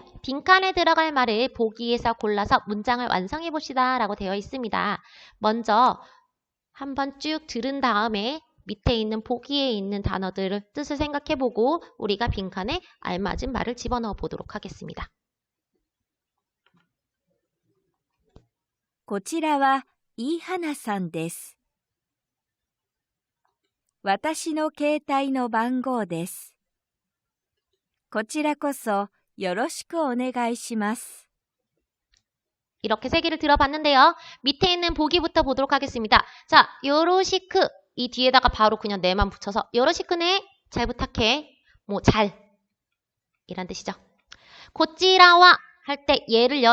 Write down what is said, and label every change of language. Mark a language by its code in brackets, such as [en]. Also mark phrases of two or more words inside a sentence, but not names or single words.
[ko] 빈칸에 들어갈 말을 보기에서 골라서 문장을 완성해 봅시다 라고 되어 있습니다. 먼저 한번 쭉 들은 다음에 밑에 있는 보기에 있는 단어들을 뜻을 생각해보고 우리가 빈칸에 알맞은 말을 집어넣어 보도록 하겠습니다. [ja] こちらはイーハナさんです。私の携帯の番号です。こちらこそよろしくお願いします。 [ko] 이렇게 세 개를 들어봤는데요. 밑에 있는 보기부터 보도록 하겠습니다. 자, 요로시크 이 뒤에다가 바로 그냥 내만 붙여서 요로시크네 잘 부탁해. 뭐 잘 이란 뜻이죠. 고찌라와 할 때 얘를요.